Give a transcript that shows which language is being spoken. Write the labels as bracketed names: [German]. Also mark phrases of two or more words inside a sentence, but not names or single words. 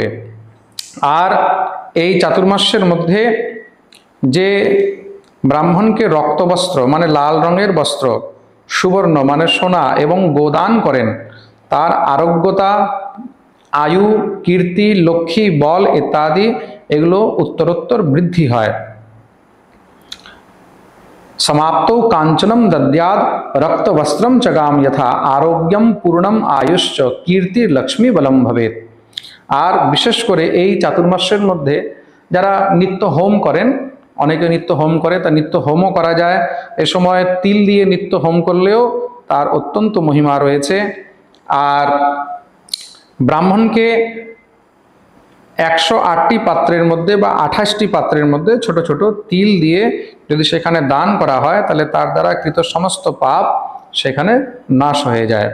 [Bangla] আর এই চাতুর্মাস্যের মধ্যে যে ব্রাহ্মণকে রক্তবস্ত্র মানে লাল রঙের বস্ত্র, সুবর্ণ মানে সোনা এবং গোদান করেন, তার আরোগ্যতা, আয়ু, কীর্তি, লক্ষ্মী, বল ইত্যাদি এগুলো উত্তরোত্তর বৃদ্ধি হয়। [Sanskrit] समाप्तो कांचनम दद्याद रक्त वस्त्रम चगाम यथा आरोग्यम पूर्णम आयुष्च कीर्ति लक्ष्मी बलम भवेत। [Bangla] আর বিশেষ করে এই চাতুর্মাস্যের মধ্যে যারা নিত্য হোম করেন, অনেকে নিত্য হোম করে, তা নিত্য হোমও করা যায়। এ সময় তিল দিয়ে নিত্য হোম করলেও তার অত্যন্ত মহিমা রয়েছে। আর ব্রাহ্মণকে 108টি পাত্রের মধ্যে বা 28টি পাত্রের মধ্যে ছোট ছোট তিল দিয়ে যদি সেখানে দান করা হয়, তাহলে তার দ্বারা কৃত সমস্ত পাপ সেখানে নাশ হয়ে যায়।